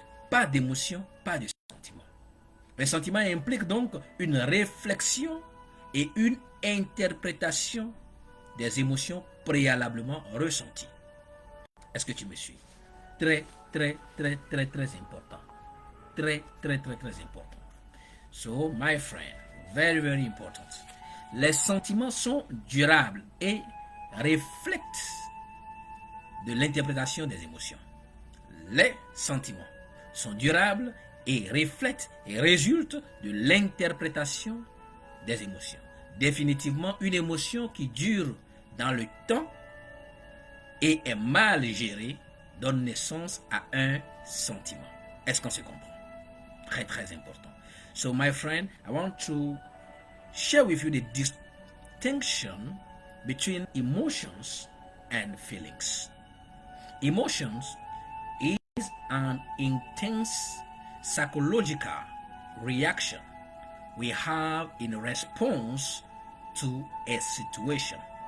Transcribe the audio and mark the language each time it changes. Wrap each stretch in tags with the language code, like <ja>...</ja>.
<fr>Pas d'émotion, pas de sentiment. Le sentiment implique donc une réflexion et une interprétation des émotions préalablement ressenties. Est-ce que tu me suis? Très, très, très, très, très important. Très, très, très, très important.</fr> <en>So, my friend, very, very important.</en> <fr>Les sentiments sont durables et reflètent de l'interprétation des émotions. Les sentiments sont durables et reflètent et résultent de l'interprétation des émotions. Définitivement, une émotion qui dure dans le temps et est mal gérée donne naissance à un sentiment. Est-ce qu'on se comprend? Très très important.</fr> <en>So my friend, I want to share with you the distinction between emotions and feelings. Emotions is an intense psychological reaction we have in response to a situation.</en>